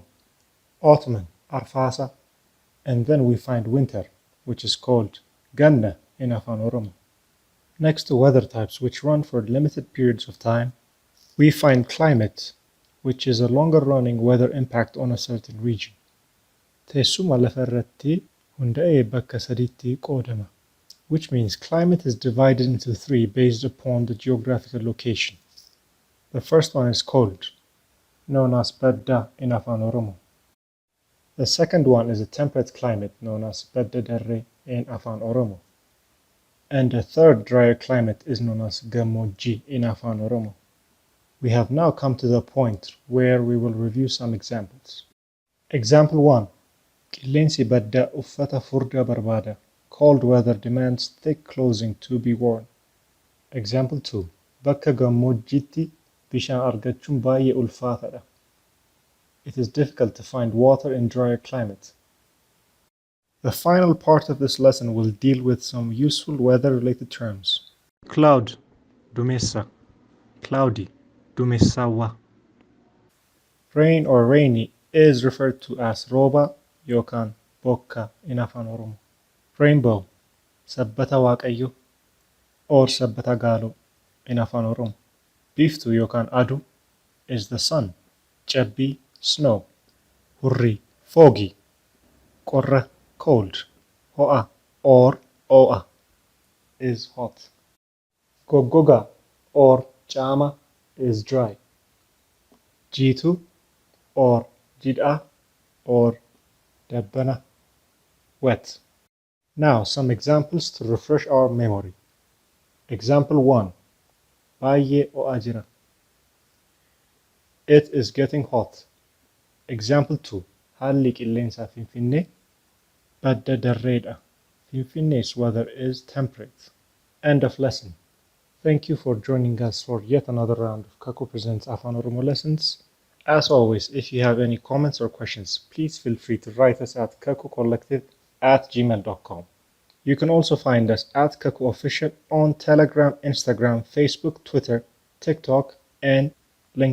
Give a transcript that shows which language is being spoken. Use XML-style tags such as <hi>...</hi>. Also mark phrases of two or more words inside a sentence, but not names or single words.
<en>Autumn, Arfaasa, and then we find winter, which is called Ganna in Afaan Oromoo. Next to weather types which run for limited periods of time, we find climate, which is a longer running weather impact on a certain region.</en> <om>Teessuma lafarratti hunda'ee bakka sadiitti qoodama,</om> <en>which means climate is divided into three based upon the geographical location. The first one is cold, known as Badda in Afaan Oromoo. The second one is a temperate climate known as</en> <om>Badda Darree</om> <en>in Afaan Oromoo. And the third drier climate is known as Gammoojjii in Afaan Oromoo. We have now come to the point where we will review some examples. Example 1.</en> <om>Qilleensi baddaa uffata furdaa barbaada.</om> <en>Cold weather demands thick clothing to be worn. Example 2.</en> <om>Bakka gammoojjiitti bishaan argachuun baay'ee ulfaataadha.</om> <en>It is difficult to find water in drier climate. The final part of this lesson will deal with some useful weather-related terms. Cloud, Dumessa. Cloudy, Dumessawa. Rain or rainy is referred to as</en> <om>Rooba yookaan Bokka</om> <en>in Afaan Oromoo. Rainbow,</en> <om>Sabbata Waaqayyo</om> <en>or</en> <om>Sabbata Gaaloo</om> <en>in Afaan Oromoo.</en> <om>Biiftuu yookaan Aduu</om> <en>is the sun. Cabbii, snow. Hurrii, foggy. Qorra, cold. Ho'a or O'a is hot. Goggoga or Caama is dry. Jiituu or Jid'a or Dabbana, wet. Now some examples to refresh our memory. Example 1.</en> <om>Baay'ee ho'aa jira.</om> <en>It is getting hot. Example 2.</en> <om>Haalli qilleensaa Finfinnee badda darreedha.</om> <en>Finfinnee's weather is temperate. End of lesson. Thank you for joining us for yet another round of Kakuu Presents Afaan Oromoo lessons. As always, if you have any comments or questions, please feel free to write us at kakuucollective@gmail.com. You can also find us at Kakuu Official on Telegram, Instagram, Facebook, Twitter, TikTok, and LinkedIn.</en>